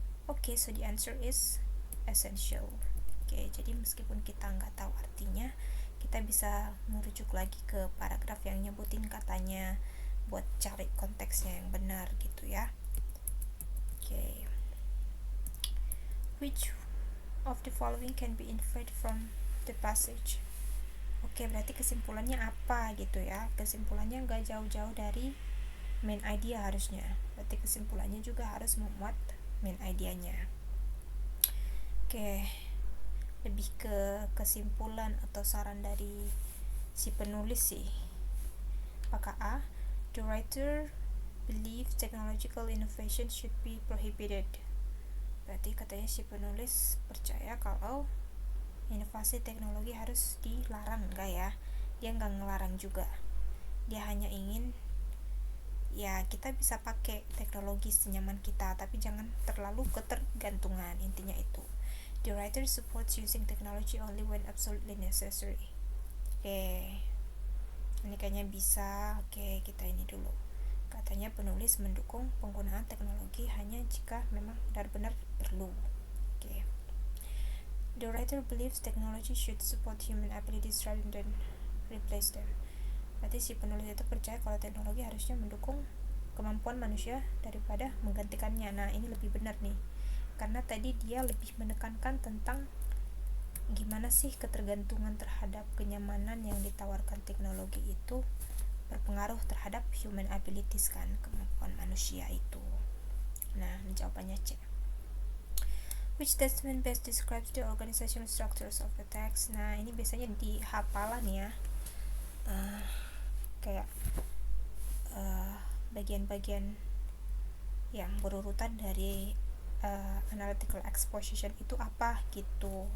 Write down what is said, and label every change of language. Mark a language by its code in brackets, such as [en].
[en] Oke, so the answer is essential. [id] Oke, jadi meskipun kita nggak tahu artinya, kita bisa merujuk lagi ke paragraf yang nyebutin katanya buat cari konteksnya yang benar gitu ya. Oke. [en] Which of the following can be inferred from the passage? [id] Oke, berarti kesimpulannya apa gitu ya. Kesimpulannya nggak jauh-jauh dari main idea harusnya. Berarti kesimpulannya juga harus memuat main idenya. Oke, lebih ke kesimpulan atau saran dari si penulis sih. Apakah [en] A, the writer believes technological innovation should be prohibited? [id] Berarti katanya si penulis percaya kalau inovasi teknologi harus dilarang, enggak ya? Dia nggak ngelarang juga. Dia hanya ingin ya kita bisa pakai teknologi senyaman kita, tapi jangan terlalu ketergantungan, intinya itu. [en] The writer supports using technology only when absolutely necessary. [id] Oke, ini kayaknya bisa. Oke, kita ini dulu. Katanya penulis mendukung penggunaan teknologi hanya jika memang benar-benar perlu. Oke. [en] The writer believes technology should support human abilities rather than replace them. [id] Berarti si penulis itu percaya kalau teknologi harusnya mendukung kemampuan manusia daripada menggantikannya. Nah, ini lebih benar nih. Karena tadi dia lebih menekankan tentang gimana sih ketergantungan terhadap kenyamanan yang ditawarkan teknologi itu berpengaruh terhadap human abilities kan, kemampuan manusia itu. Nah, jawabannya C. [en] Which statement best describes the organizational structures of the text? [id] Nah, ini biasanya di hafalan ya. Kayak bagian-bagian yang berurutan dari analytical exposition itu apa gitu.